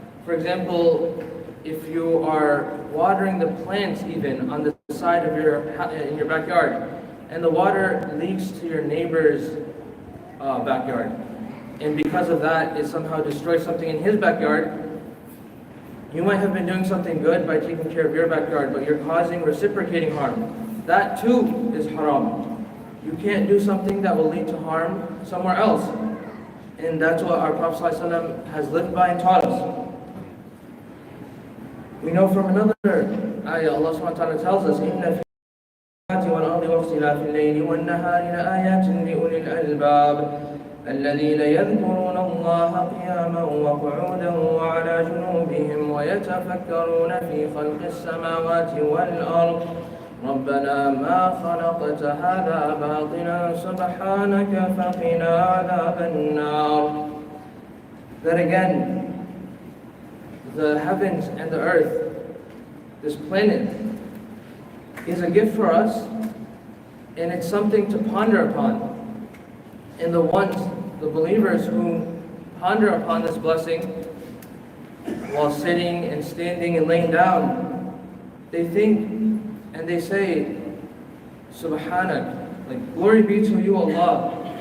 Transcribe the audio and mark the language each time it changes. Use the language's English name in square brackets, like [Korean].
[English] For example, if you are watering the plants even on the side of in your backyard, and the water leaks to your neighbor's backyard, and because of that it somehow destroys something in his backyard, you might have been doing something good by taking care of your backyard, but you're causing reciprocating harm. That too is haram. You can't do something that will lead to harm somewhere else. And that's what our Prophet ﷺ has lived by and taught us. We know from another ayah, Allah subhanahu wa ta'ala tells us, [Arabic] إِنَّ فِي السَّمَاوَاتِ وَالْأَرْضِ وَاخْتِلَافِ اللَّيْلِ وَالنَّهَارِ لَآيَاتٍ لِأُولِي الْأَلْبَابِ الَّذِينَ يَذْكُرُونَ اللَّهَ قِيَامًا وَقُعُودًا وَعَلَى جُنُوبِهِمْ وَيَتَفَكَّرُونَ فِي خَلْقِ السَّمَاوَاتِ وَالْأَرْضِ رَبَّنَا مَا خَلَقْتَ هَذَا بَاطِلًا سُبْحَانَكَ فَقِنَا عَذَابَ النَّارِ. [English] Then again, the heavens and the earth, this planet, is a gift for us, and it's something to ponder upon. And the believers who ponder upon this blessing while sitting and standing and laying down, they think and they say, Subhanak, like, glory be to you, Allah.